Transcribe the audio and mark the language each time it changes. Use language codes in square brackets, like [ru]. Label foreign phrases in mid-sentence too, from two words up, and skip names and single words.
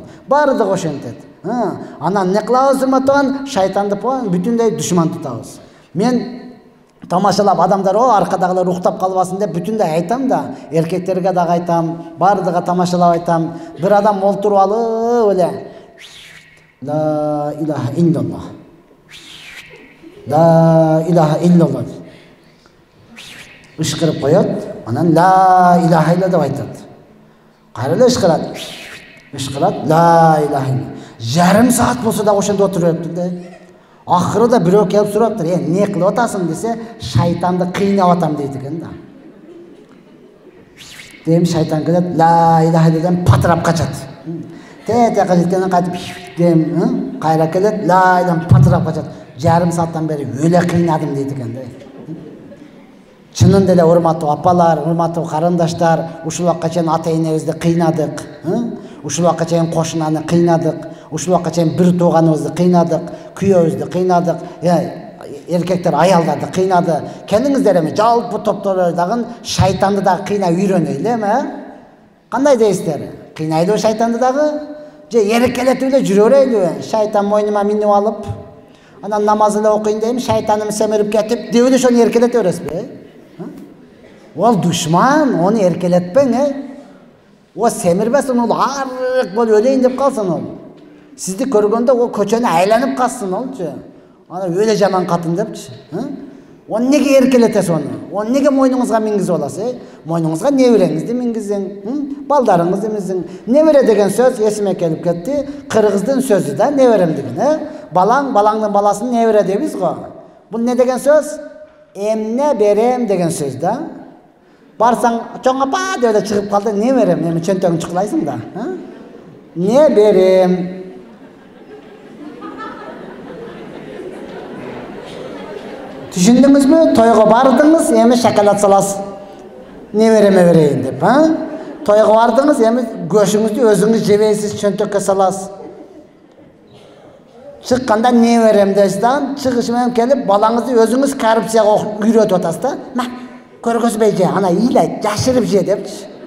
[ky] Баардыгы ошентет. Анан не кылабыз, урматтуу тууган? Шайтанды бүтүндөй душман тутабыз. Мен тамашалап адамдар аркадагылар уктап калбасын деп бүтүндөй айтам да, эркектерге дагы айтам, баардыгы тамашалап айтам. Бир адам олтуруп алып эле [ar] لا إله إلا الله، لا إله إلا الله [ky] ышкырып коет, анан [ar] لا إله إلا [ky] деп айтат. Кайра эле ышкырат, [ar] لا إله إلا. [ky] Жарым саат болсо да ошондо отуруп бериптир да. Ахырда бирөө келип сураптыр, "Не кылып атасың?" десе, "Шайтанды кыйнап атам" дейт экен да. Дем шайтан келет, [ar] لا إله إلا [ky] патырап качат. Тетека жеткенден кайтып дем, кайра келет, [ar] لا إله [ky] патырап качат. Жарым сааттан бери өлө кыйнадым дейт экен да. Чынында эле урматтуу апалар, урматтуу карындаштар, ушул убакка чейин ата-энебизди кыйнадык, ушул убакка чейин кошунаны кыйнадык, ушул убакка чейин бир тууганыбызды кыйнадык, күйөөбүздү кыйнадык, эркектер аялдарды кыйнады. Келиңиздер эми жалпы топтору дагы шайтанды дагы кыйнап үйрөнөйлү эми, кандай дейсиздер? Кыйнайлыбы шайтанды дагы? Же эркелетип эле жүрө берейлиби? Шайтан мойнума минип алып, анан намаз эле окуйн дейм, шайтаным семирип кетип, деп эле ошону эркелете бересизби? Ол душман, оны эркелетпең, О семирбесин, ол арык болуп өлейин деп калсын ол. Сизди көргөндө ол көчөнү айланып калсын олчу. Ана өлө жаман катын депчи. Оны неге эркелетесиз оны? Оны неге мойнуңузга мингизип аласыз? Мойнуңузга небереңизди мингизиң, балдарыңызды мингизиң. Небере деген сөз эсиме келип кетти. Кыргыздын сөзү да неберем деген, Балаң, балаңдын баласын небере дейбиз го. Бул не деген сөз? Эмне берем деген сөз да. Барсаң, чоң апа деп эле чыгып калды, не берем? Эми чөнтөгүн чукулайсың да. Не берем? Түшүндүңүзбү? Тойго бардыңыз, эми шоколад саласыз. Не береме берейин деп, Тойго бардыңыз, эми көшүңүздү өзүңүз жебейсиз, чөнтөккө саласыз. Чыкканда не берем дейсиз да, чыгыш менен келип балаңызды өзүңүз коррупцияга үйрөтүп атасыз да. Көргөзбөй же, ана ыйлайт, жашырып же депчи.